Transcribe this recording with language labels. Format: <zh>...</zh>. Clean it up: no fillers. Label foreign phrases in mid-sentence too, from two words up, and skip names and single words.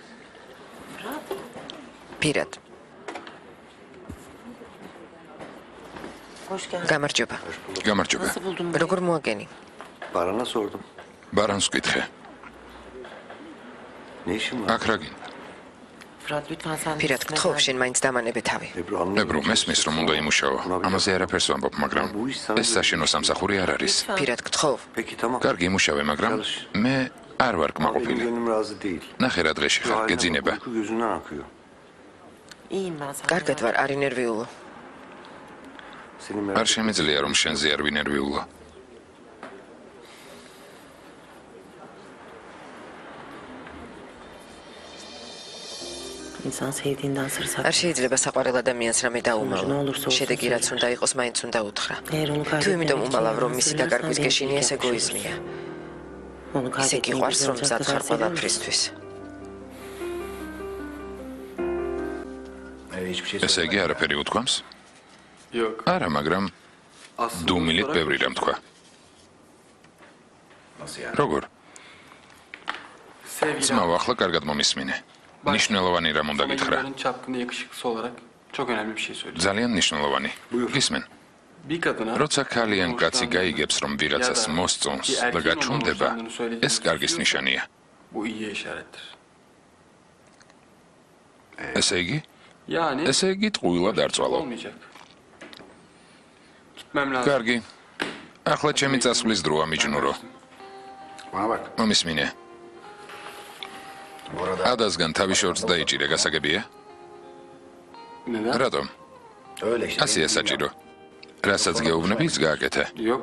<ka>პირად.</ka> <tr>Hoş geldin.</tr> <ka>გამარჯობა. გამარჯობა.</ka> <tr>Nasıl buldun?</tr> <ka>როგორ მოაგენი?</ka> <tr>Barana sordum.</tr> <ka>ბარანს ვკითხე.</ka> <tr>Ne işin var?</tr> <ka>აქ რა გინდა?</ka> <tr>Fırat lütfen sen de</tr> <ka>პირად</ka> <tr>üstüne</tr> <ka>გთხოვ,</ka> <tr>ver.</tr> <ka>შენ მაინც დამანებე თავი.</ka> <tr>Ebru anlamıyor</tr> <ka>ებრუ</ka> <tr>musun?</tr> <ka>მესმის რომ უნდა იმუშაო. ამაზე არაფერს ვამბობ, მაგრამ ეს საშინო სამსახური არ არის. პირად გთხოვ.</ka> <tr>Peki tamam.</tr> <ka>კარგი იმუშავე, მაგრამ მე არ ვარ</ka> <tr>Benim</tr> <ka>კმაყოფილი.</ka> <tr>gönlüm razı değil.</tr> <ka>ნახე რა დღეში</ka> <tr>Şu</tr> <ka>ხარ,</ka> <tr>haline bak,</tr> <ka>გეძინება.</ka> <tr>uyku gözünden akıyor. İyiyim ben sen.</tr> <ka>კარგად ვარ, არ ინერვიულო.</ka> <tr>Senin</tr> <ka>არ</ka> <tr>merak</tr> <ka>შემიძლია რომ შენზე არ ვინერვიულო.</ka> <tr>İnsan sevdiğinden sır</tr> <ka>არ</ka> <tr>saklar.</tr> <ka>შეიძლება საყვარელ ადამიანს რამე</ka> <tr>Sonucu ne</tr> <ka>დაუმალო.</ka> <tr>olursa olsun</tr> <ka>შედეგი რაც</ka> <tr>söyler.</tr> <ka>უნდა იყოს, მაინც უნდა უთხრა.</ka> <tr>Eğer onu</tr> <ka>თუ</ka> <tr>kaybetmemek</tr> <ka>იმიტომ</ka> <tr>için</tr> <ka>უმალავ რომ</ka> <tr>yalan</tr> <ka>მისი</ka> <tr>söylersen</tr> <ka>დაკარგვის</ka> <tr>bencillik</tr> <ka>გეშინია, ეს</ka> <tr>yapmış</tr> <ka>ეგოიზმია.</ka> <tr>olursun. Onu</tr> <ka>ისე</ka> <tr>kaybetmeyi</tr> <ka>გიყვარს</ka> <tr>göze</tr> <ka>რომ</ka> <tr>alacak</tr> <ka>მზად</ka> <tr>kadar</tr> <ka>ხარ</ka> <tr>seviyor musun?</tr> <ka>ყველაფრისთვის.</ka> <tr>hiçbir şey</tr> <ka>ესე იგი არაფერი უთქვამს?</ka> <tr>Yok.</tr> <ka>არა, მაგრამ</ka> <tr>Aslında</tr> <ka>დუმილით</ka> <tr>sonra-</tr> <ka>ბევრი რამ თქვა. როგორ?</ka> <tr>Sevgili</tr> <ka>ძმაო, ახლა კარგად მომისმინე. ნიშნულოვანი რამ უნდა გითხრა.</ka> <tr>Somalilerin çapkını yakışıklısı olarak çok önemli bir şey söyleyeceğim.</tr> <ka>ძალიან ნიშნულოვანი. გისმენ?</ka> <tr>Bir kadına</tr> <ka>როცა ქალიან კაცი გაიგებს რომ ვიღაცას მოსწონს და გაჩუმდება, ეს კარგის ნიშანია.</ka> <tr>bu iyiye işarettir.</tr> <ka>ესე იგი,</ka> <tr>Yani</tr> <ka>ესე იგი ტყუილად არ წვალო.</ka> <tr>olmayacak. Gitmem lazım.</tr> <ka>კარგი. ახლა ჩემი წასვლის დროა მიჯნურო.</ka> <tr>Bana bak.</tr> <ka>მომისმინე. ადასგან თავი შორს დაიჭირე, გასაგებია?</ka> <tr>Neden?</tr> <ka>რატომ? ასია საჭირო. რასაც გეუბნები, ის გააკეთე.</ka> <tr>Yok.</tr>